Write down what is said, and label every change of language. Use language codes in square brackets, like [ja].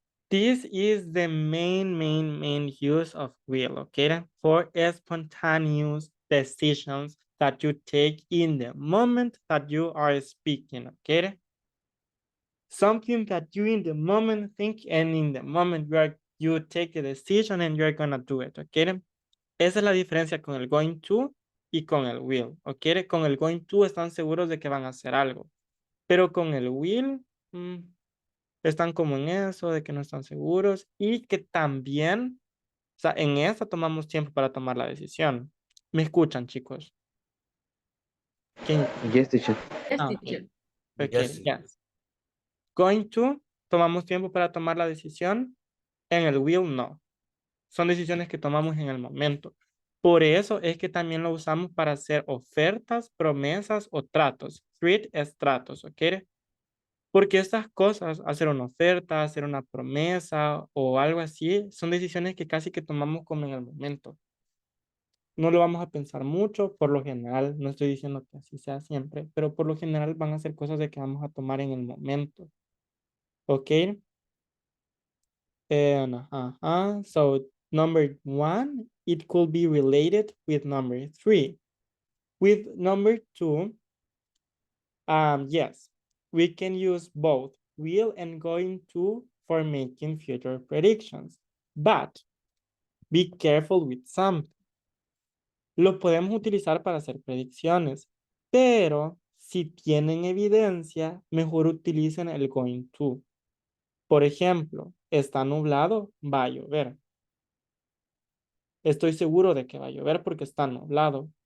[en] This is the main use of will, okay? For spontaneous decisions that you take in the moment that you are speaking, okay? Something that you in the moment think and in the moment you take the decision and you're gonna do it, okay? [es] Esa es la diferencia con el going to y con el will, ok. Con el going to están seguros de que van a hacer algo, pero con el will están como en eso, de que no están seguros y que también, o sea, en esta tomamos tiempo para tomar la decisión. ¿Me escuchan, chicos? [en] Yes, teacher. Yes, Okay. teacher. Okay, Yes. yes. [es] Going to, tomamos tiempo para tomar la decisión. En el will, no. Son decisiones que tomamos en el momento. Por eso es que también lo usamos para hacer ofertas, promesas o tratos. Treat es tratos, ¿ok? Porque estas cosas, hacer una oferta, hacer una promesa o algo así, son decisiones que casi que tomamos como en el momento. No lo vamos a pensar mucho, por lo general, no estoy diciendo que así sea siempre, pero por lo general van a ser cosas de que vamos a tomar en el momento. ¿Ok? [en] So number 1, it could be related with number 3. With number 2, yes, we can use both will and going to for making future predictions, but be careful with something. [es] Lo podemos utilizar para hacer predicciones, pero si tienen evidencia, mejor utilicen el going to. Por ejemplo, está nublado, va a llover. Estoy seguro de que va a llover porque está nublado.